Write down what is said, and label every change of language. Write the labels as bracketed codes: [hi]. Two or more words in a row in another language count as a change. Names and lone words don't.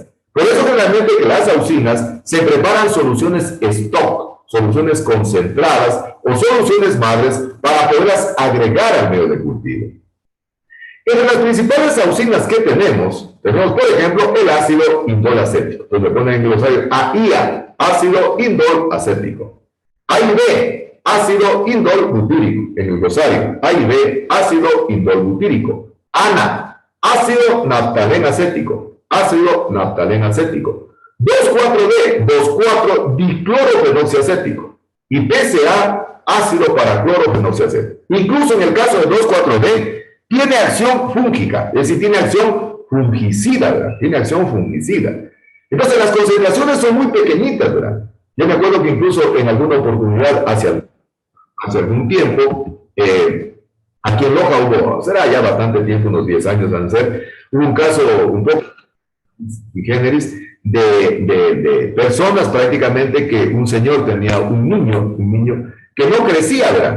[es] Por eso generalmente que las auxinas se preparan soluciones stock, soluciones concentradas o soluciones madres para poderlas agregar al medio de cultivo. Entre las principales auxinas que tenemos, por ejemplo, el ácido indol acético. Entonces le ponen en glosario AIA, ácido indol acético. A y B, ácido indol butírico, en el glosario. A y B, ácido indol butírico. ANA, ácido naftaleno acético. Ácido naftaleno acético. 2,4-D, 2,4-diclorofenoxiacético. Y PCA, ácido paraclorofenoxiacético. Incluso en el caso de 2,4-D, tiene acción fúngica, es decir, tiene acción fungicida, ¿verdad? Tiene acción fungicida. Entonces, las concentraciones son muy pequeñitas, ¿verdad? Yo me acuerdo que incluso en alguna oportunidad, hace algún tiempo, aquí en Loja hubo, será ya bastante tiempo, unos 10 años van a ser, hubo un caso un poco generis de personas prácticamente que un señor tenía un niño que no crecía, ¿verdad?